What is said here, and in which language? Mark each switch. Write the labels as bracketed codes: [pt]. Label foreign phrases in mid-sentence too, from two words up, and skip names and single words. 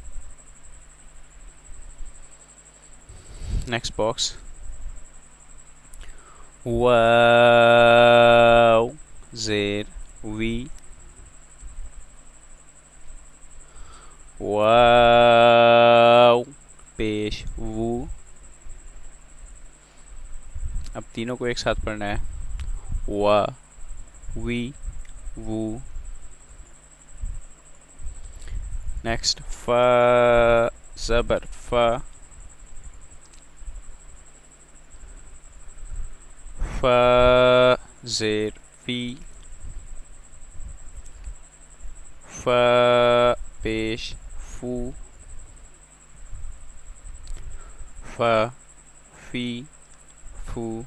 [en] next box [ur] واو زیر وی، واو پیش وو. اب تینوں کو ایک ساتھ پڑھنا ہے. وا وی وو. نیکسٹ فا زبر فا، فا زیر فی، فا پیش فو، فا فی فو.